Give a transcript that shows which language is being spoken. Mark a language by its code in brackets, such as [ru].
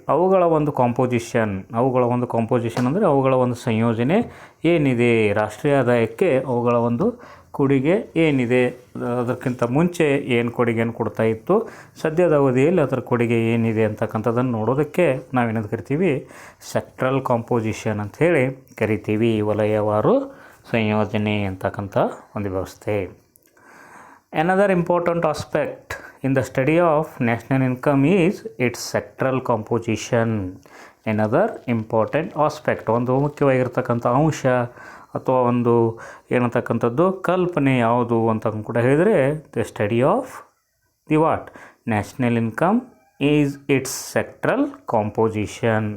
[kn] ಅವುಗಳ ಒಂದು ಕಾಂಪೋಸಿಷನ್ ಅಂದರೆ ಅವುಗಳ ಒಂದು ಸಂಯೋಜನೆ ಏನಿದೆ, ರಾಷ್ಟ್ರೀಯ ಆದಾಯಕ್ಕೆ ಅವುಗಳ ಒಂದು ಕೊಡುಗೆ ಏನಿದೆ, ಅದಕ್ಕಿಂತ ಮುಂಚೆ ಏನು ಕೊಡುಗೆಯನ್ನು ಕೊಡ್ತಾ ಇತ್ತು, ಸದ್ಯದ ಅವಧಿಯಲ್ಲಿ ಅದರ ಕೊಡುಗೆ ಏನಿದೆ ಅಂತಕ್ಕಂಥದ್ದನ್ನು ನೋಡೋದಕ್ಕೆ ನಾವೇನದು ಕರಿತೀವಿ, ಸೆಕ್ಟ್ರಲ್ ಕಾಂಪೋಸಿಷನ್ ಅಂಥೇಳಿ ಕರಿತೀವಿ. ವಲಯವಾರು ಸಂಯೋಜನೆ ಅಂತಕ್ಕಂಥ ಒಂದು ವ್ಯವಸ್ಥೆ. [en] Another important aspect in the study of national income is its sectoral composition. Another important aspect, [kn] ಒಂದು ಮುಖ್ಯವಾಗಿರ್ತಕ್ಕಂಥ ಅಂಶ ಅಥವಾ ಒಂದು ಏನಂತಕ್ಕಂಥದ್ದು ಕಲ್ಪನೆ ಯಾವುದು ಅಂತ ಕೂಡ ಹೇಳಿದರೆ, [en] The study of the what national income is its sectoral composition.